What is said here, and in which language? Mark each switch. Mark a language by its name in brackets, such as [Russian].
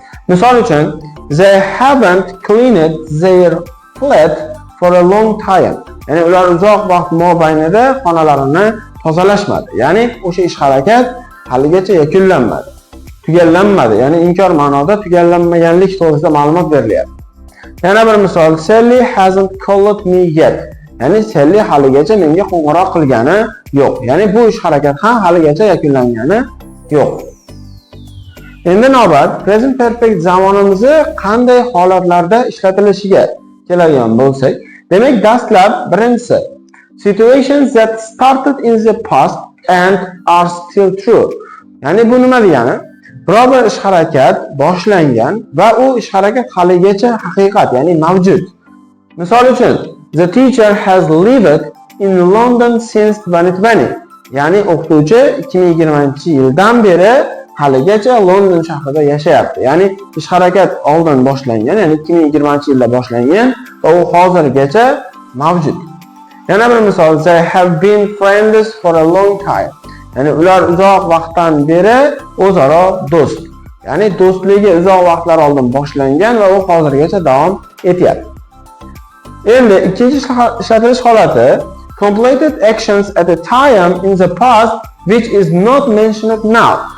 [Uzbek] Misol uchun, [English] they haven't cleaned their flat for a long time. [Uzbek] Ya'ni ular uzoq vaqt mobaynida xonalarini tozalashmadi. Ya'ni o'sha ish harakat haligacha yakunlanmadi, tugallanmadi. Ya'ni inkor ma'noda tugallanmaganlik to'g'risida ma'lumot berilyapti. Yana bir misol, [English] Sally hasn't called me yet. [Uzbek] Ya'ni Sally haligacha menga qo'ng'iroq qilgani yo'q. Ya'ni bu ish harakat ham haligacha yakunlangani yo'q. Endi navbat present perfect zamonimizni qanday holatlarda ishlatilishiga keladigan bo'lsak, demak dastlab birinchisi [English] situations that started in the past and are still true. [Uzbek] Ya'ni bu nima degani? Biror bir ish harakat boshlangan va u ish harakat haligacha haqiqat, ya'ni mavjud. Misol uchun, [English] the teacher has lived in London since 2020. [Uzbek] Ya'ni o'qituvchi 2020-yildan beri haligacha London shahrida yashayapti. Ya'ni ish harakat oldin boshlangan, ya'ni 2020-yilda boshlangan va u hozirgacha mavjud. Yana bir misol, [English] they have been friends for a long time. [Uzbek] Ya'ni ular uzoq vaqtdan beri o'zaro do'st. Ya'ni do'stligi uzoq vaqtlar oldin boshlangan va u hozirgacha davom etyapti. Endi ikkinchi ishlatilish holati [English] completed actions at a time in the past which is not mentioned now.